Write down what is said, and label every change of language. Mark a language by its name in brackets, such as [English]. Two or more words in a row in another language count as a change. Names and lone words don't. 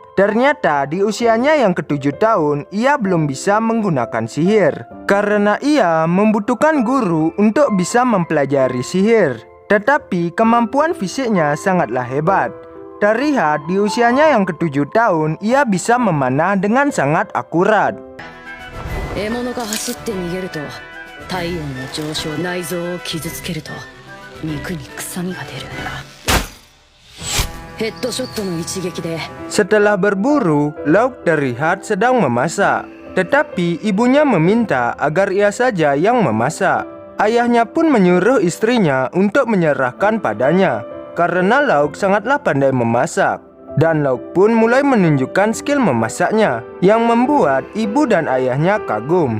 [Indonesian] Ternyata di usianya yang ke-7 tahun, ia belum bisa menggunakan sihir. Karena ia membutuhkan guru untuk bisa mempelajari sihir. Tetapi kemampuan fisiknya sangatlah hebat. Terlihat di usianya yang ke-7 tahun, ia bisa memanah dengan sangat akurat. [Japanese] 獲物が走って逃げると体温の上昇内臓を傷つけると肉に臭みが出るんだ。ヘッドショットの一撃で [Indonesian] Setelah berburu, Lauk terlihat sedang memasak. Tetapi ibunya meminta agar ia saja yang memasak. Ayahnya pun menyuruh istrinya untuk menyerahkan padanya. Karena Lauk sangatlah pandai memasak. Dan Lauk pun mulai menunjukkan skill memasaknya, yang membuat ibu dan ayahnya kagum.